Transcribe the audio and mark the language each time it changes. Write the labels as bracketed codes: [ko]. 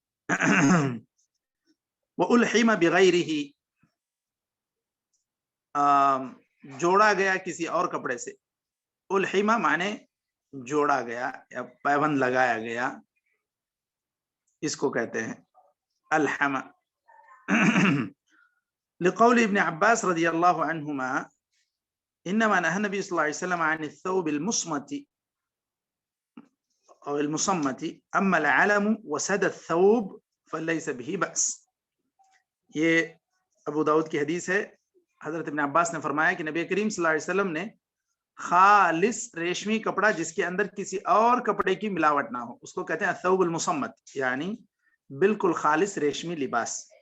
[ar] وَأُلْحِمَ بِغَيْرِهِ، [ur] جوڑا گیا کسی اور کپڑے سے. الحمہ معنی جوڑا گیا یا پیوند لگایا گیا، اس کو کہتے ہیں الحمہ. [ar] لقول ابن عباس رضی اللہ عنہما انما نهى النبي صلی اللہ علیہ وسلم عن الثوب المصمت او المصمت اما العلم وسد الثوب فليس به بأس. [ur] یہ ابو داؤد کی حدیث ہے. حضرت ابن عباس نے فرمایا کہ نبی کریم صلی اللہ علیہ وسلم نے خالص ریشمی کپڑا جس کے اندر کسی اور کپڑے کی ملاوٹ نہ ہو، اس کو کہتے ہیں الثوب المصمت، یعنی بالکل خالص ریشمی لباس.